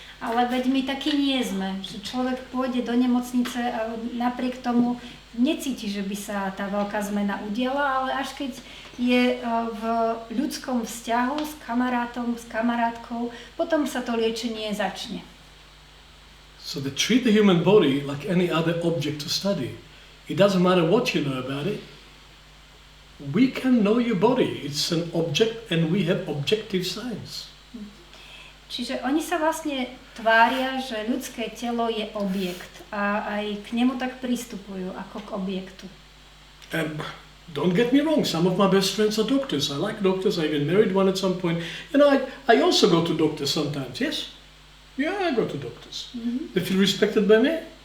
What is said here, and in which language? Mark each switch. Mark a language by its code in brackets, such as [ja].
[sk] Ale veď my takí nie sme, že človek pôjde do nemocnice a napriek tomu necíti, že by sa tá veľká zmena udiala, ale až keď je v ľudskom vzťahu s kamarátom, s kamarátkou, potom sa to liečenie začne. [en] So they treat the human body like any other object to study. It doesn't matter what you know about it. We can know your body. It's an object and we have objective science. [sk] Čiže oni sa vlastne tvária, že ľudské telo je objekt a aj k nemu tak pristupujú ako k objektu. [en] Don't get me wrong, some of my best friends are doctors. I like doctors, I even married one at some point. You know, I also go to doctors sometimes, yes? Yeah, I go to doctors. They feel respected by me?